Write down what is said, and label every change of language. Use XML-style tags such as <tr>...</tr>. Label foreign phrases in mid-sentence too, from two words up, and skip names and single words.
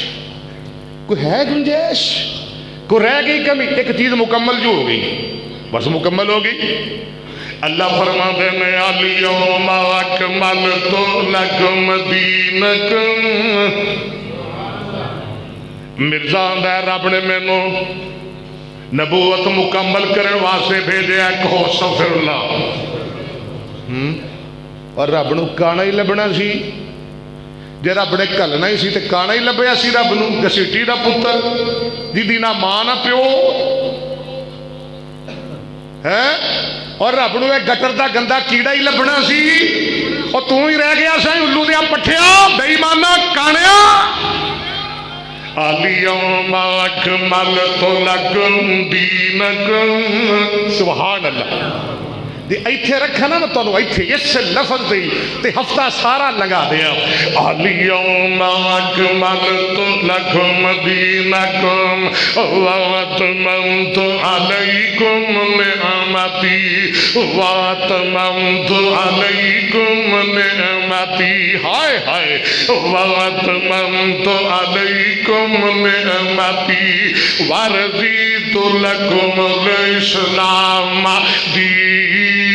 <ur>کوئی رہ گئی کمی ایک چیز مکمل جو ہو گئی بس مکمل ہو گئی اللہ فرماتے ہیں</ur> <ar>اليوم اکملت لکم دینکم</ar> <ur>مرزا</ur> <pa>آندا ہے رب نے مینوں نبوت مکمل کرن واسطے بھیجیا</pa> <ur>کہو استغفر اللہ۔</ur> <pa>اور رب نو کانا ہی لبنا سی، جے رب نے کلنا ہی سی تے کانا ہی لبیا سی رب نو، گسیٹی دا پتر جی نہ ماں نہ پیو ہے، اور رب نو ایک گٹر دا گندا کیڑا ہی لبنا سی، اور تو ہی رہ گیا سائیں الو دیا پٹھیا بے ایمانہ کانیا۔</pa> <ar>الیوم اکملت لکم دینکم، سبحان اللہ۔</ar> <pa>ایتھے رکھا نا میں تانوں ایتھے اس لفظ دی تے ہفتہ سارا لگا دیا۔</pa> <ar>الیوم اکملت لکم دینکم واتممت علیکم نعمتی واتممت علیکم نعمتی، ہائے ہائے، واتممت علیکم نعمتی ورضیت لکم الاسلام دینا۔</ar>